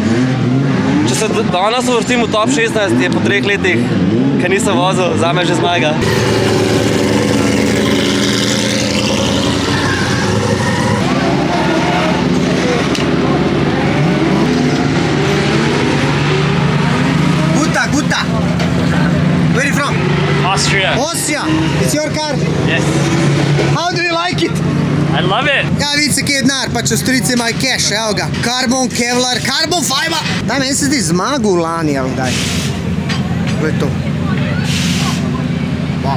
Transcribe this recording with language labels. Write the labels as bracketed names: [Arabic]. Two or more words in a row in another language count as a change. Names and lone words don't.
[Slovenian] Če se danes uvrstim v top 16, je po 3 letih, ker nisem vozil, zame že zmaga. Guta. [English] Where are you from? Austria. Austria. It's your car? Yes. How do you like it? I love it. [Slovenian] Ja, vidite, kje je denar, pač Avstrijci imajo cash, evo ga. [English] Carbon, Kevlar, Carbon Fiber. [Slovenian] Daj, meni se zdi zmagal lani, ali daj. To je to. Wow.